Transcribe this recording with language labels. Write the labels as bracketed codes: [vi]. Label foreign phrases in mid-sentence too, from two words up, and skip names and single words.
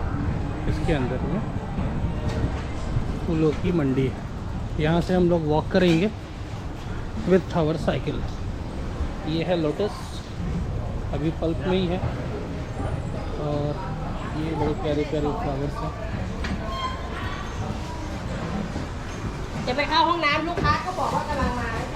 [hi] इसके अंदर में फूलों की मंडी है। यहाँ से हम लोग वॉक करेंगे [en] with our cycle. [hi] ये है लोटस, अभी पल्प में ही है। और ये बड़े प्यारे प्यारे फ्लावर्स हैं। [th] จะไปเข้าห้องน้ำลูกค้าก็บอกว่ากำลังมา